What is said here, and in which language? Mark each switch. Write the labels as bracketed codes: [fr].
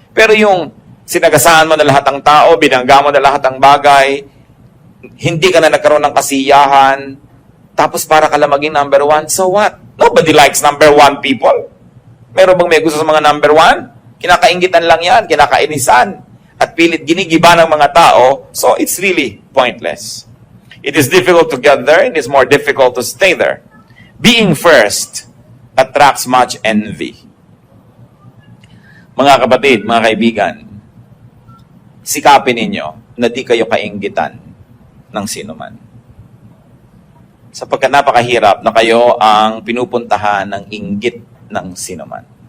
[tl] Pero yung sinagasaan mo na lahat ng tao, binangga mo na lahat ng bagay, hindi ka na nagkaroon ng kasiyahan, tapos para ka lang maging number 1, [en] so what? Nobody likes number 1 people. [tl] Meron bang may gusto sa mga number 1? Kinakaingitan lang yan, kinakainisan. At pilit ginigiba ng mga tao, [en] so it's really pointless. It is difficult to get there, it is more difficult to stay there. Being first attracts much envy. [tl] Mga kapatid, mga kaibigan, sikapin ninyo na di kayo kainggitan ng sinuman. Sapagkat napakahirap na kayo ang pinupuntahan ng inggit ng sinuman.